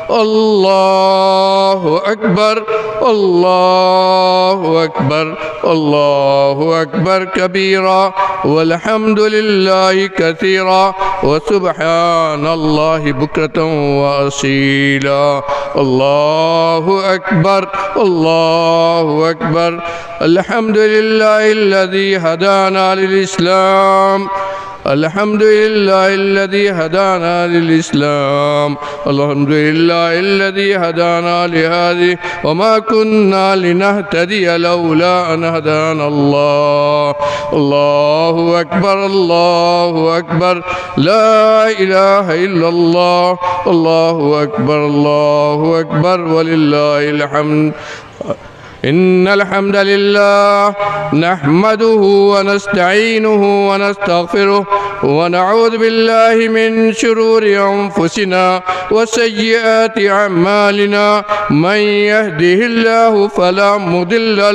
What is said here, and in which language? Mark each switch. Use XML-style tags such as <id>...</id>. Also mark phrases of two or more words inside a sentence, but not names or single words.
<ar>اللہ اکبر اللہ اکبر اللہ اکبر کبیرا والحمد للہ کثیرا وسبحان اللہ بکرۃ واصیلا اللہ اکبر اللہ اکبر الحمد للہ الذی ہدانا للاسلام الحمد للہ الذی ہدانا للاسلام الحمد للہ الذی ہدانا لہذہ وما كنا لنہتدی لولا ان ہدانا اللہ اللہ اکبر اللہ اکبر لا الہ الا اللہ اللہ اکبر وللہ الحمد إن الحمد لله نحمده ونستعينه ونستغفره ونعوذ بالله من شرور أنفسنا وسيئات أعمالنا من يهده الله فلا مضل</ar>